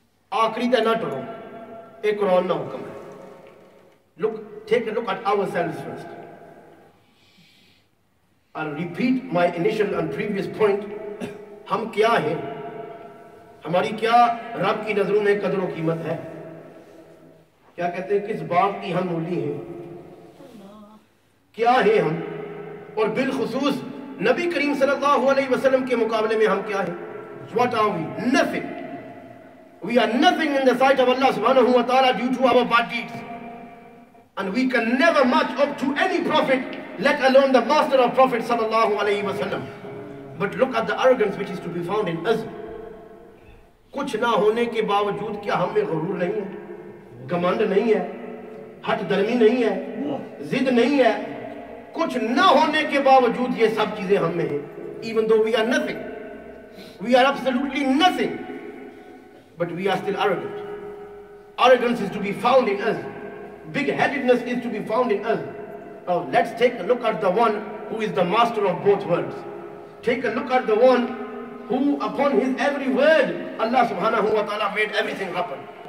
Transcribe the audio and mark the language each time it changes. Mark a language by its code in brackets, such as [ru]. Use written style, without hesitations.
[en] آخری نہ ٹرو, ایک قرآن نہ حکم ہے. Look, take a look at ourselves first. I'll repeat my initial and previous point. [ur] ہم کیا ہیں؟ ہماری کیا رب کی نظروں میں قدر و قیمت ہے؟ کیا کہتے ہیں کس بات کی ہم مولی ہیں؟ کیا ہیں ہم؟ اور بالخصوص نبی کریم صلی اللہ علیہ وسلم کے مقابلے میں ہم کیا ہیں؟ [en] What are we? Nothing. We are nothing in the sight of Allah subhanahu wa ta'ala due to our bad deeds. And we can never match up to any prophet, let alone the master of Prophet sallallahu alayhi wa sallam. But look at the arrogance which is to be found in us. [ur] کچھ نہ ہونے کے باوجود کیا ہم میں غرور نہیں ہے, گمانڈ نہیں ہے, ہٹ درمی نہیں ہے, ضد نہیں ہے. کچھ نہ ہونے کے باوجود یہ سب چیزیں ہم میں ہیں. [en] Even though we are nothing, we are absolutely nothing, but we are still arrogant. Arrogance is to be found in us. Big-headedness is to be found in us. Now let's take a look at the one who is the master of both worlds. Take a look at the one who upon his every word, Allah subhanahu wa ta'ala made everything happen.